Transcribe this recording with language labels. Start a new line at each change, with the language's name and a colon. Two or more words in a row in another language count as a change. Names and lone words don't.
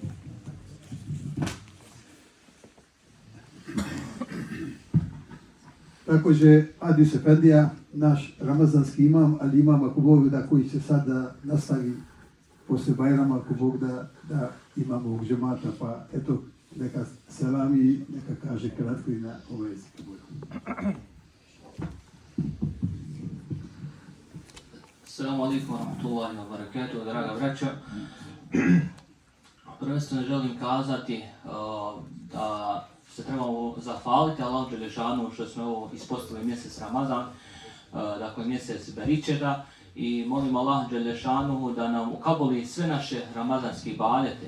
Bosnian: Također Adis Efendija, naš ramazanski imam, ali imam ako Bog da koji će sad da nastavi poslije Bajrama, ako Bog da imamo ovog džemata, pa eto neka selami, neka kaže kratko i na ovaj jezik.
Arabic: السلام عليكم ورحمة الله وبركاته,
Bosnian: draga braćo. Prvenstveno želim kazati da se trebamo zahvaliti Allahu Đelešanu što smo ovo ispostavili mjesec Ramazan, dakle mjesec Beričeta, i molim Allah Đelešanu da nam ukabuli sve naše ramazanske ibadete.